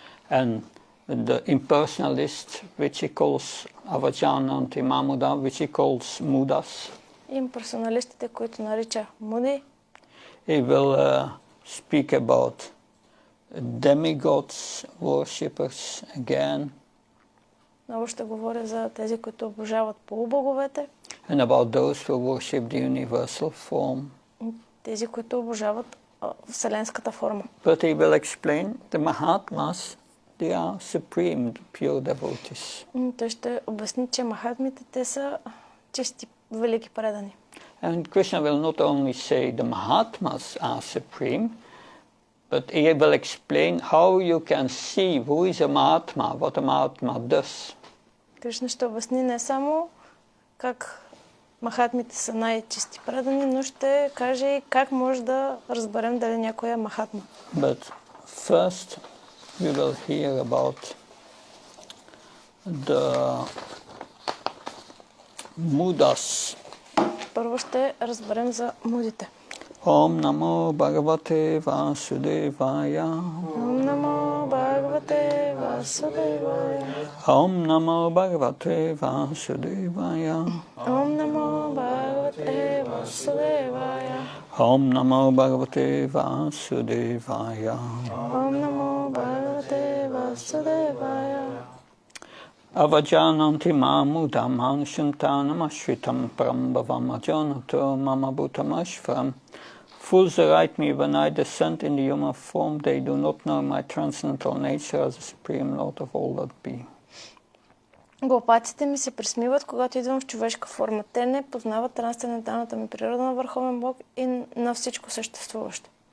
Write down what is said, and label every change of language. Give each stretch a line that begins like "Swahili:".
English: And the impersonalists, which he calls Avajananti Mamuda, which he calls Mudas.
Bulgarian: Имперсоналистите, които нарича Муди.
English: He will speak about demigods, worshippers again.
Bulgarian: Много ще говоря за тези, които обожават полубоговете.
English: And about those who worship the universal form.
Bulgarian: Тези, които обожават вселенската форма.
English: But he will explain the Mahatmas, they are supreme, pure devotees.
Bulgarian: Той ще обясни, че махатмите, те са чисти, велики предани.
English: And Krishna will not only say the Mahatmas are supreme, but he will explain how you can see who is a Mahatma, what a Mahatma does.
Bulgarian: Кришна ще обясни не само как махатмите са най-чисти предани, но ще каже и как може да разберем дали някой е махатма.
English: But first we will hear about the Mudas.
Bulgarian: Първо ще разберем за мудите.
Sanskrit: Om Namo Bhagavate Vasudevaya. Om Namo Bhagavate Vasudevaya. Om Namo Bhagavate Vasudevaya. Om Namo Bhagavate Vasudevaya. Om Namo Bhagavate Vasudevaya. Om Namo Bhagavate Vasudevaya. Avajananti mamudam hanshantanam ashritam parambhavam ajanato mama bhutamashvaram.
English: Fools deride me when I descend in the human form. They do not know my transcendental nature as the Supreme Lord of all that be.
Bulgarian: Глупаците ми се присмиват, когато идвам в човешка форма. Те не познават трансценденталната ми природа на Върховен Бог и на всичко съществуващо.